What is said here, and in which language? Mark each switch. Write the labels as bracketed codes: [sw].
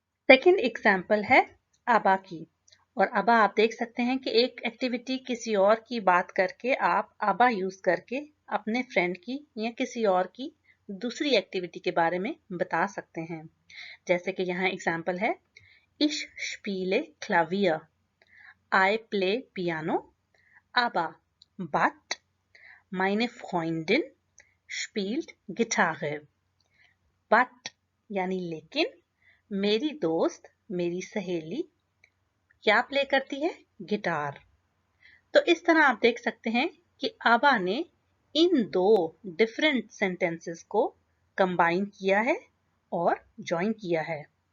[hi] Second example है अबा की, और अबा आप देख सकते हैं कि एक एक्टिविटी किसी और की बात करके आप अबा यूज करके अपने फ्रेंड की या किसी और की दूसरी एक्टिविटी के बारे में बता सकते हैं। जैसे कि यहाँ एग्जांपल है [de] Ich spiele Klavier, [en] I play Piano, [de] aber but meine Freundin spielt Gitarre। [hi] but यानी लेकिन, मेरी दोस्त, मेरी सहेली क्या प्ले करती है? गिटार। तो इस तरह आप देख सकते हैं कि आबा ने इन दो डिफरेंट सेंटेंसेस को कंबाइन किया है और ज्वाइन किया है।